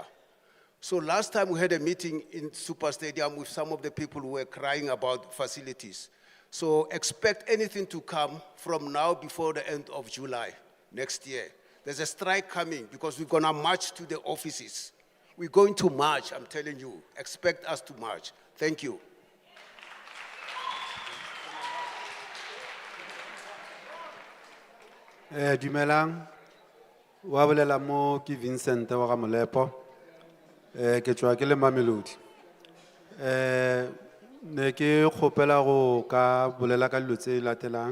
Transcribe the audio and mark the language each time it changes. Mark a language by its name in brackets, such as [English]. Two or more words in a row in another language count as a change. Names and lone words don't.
[English] So last time we had a meeting in Super Stadium with some of the people who were crying about facilities. So expect anything to come from now before the end of July next year. There's a strike coming because we're gonna march to the offices. We're going to march, I'm telling you. Expect us to march. Thank you. [Northern Sotho] Dumelang, wa bolela mo ke Vincent wa ga Molepo. Ke tswa ke le Mamelodi. Ne ke kgopela go ka bolela ka dilo tse latelang.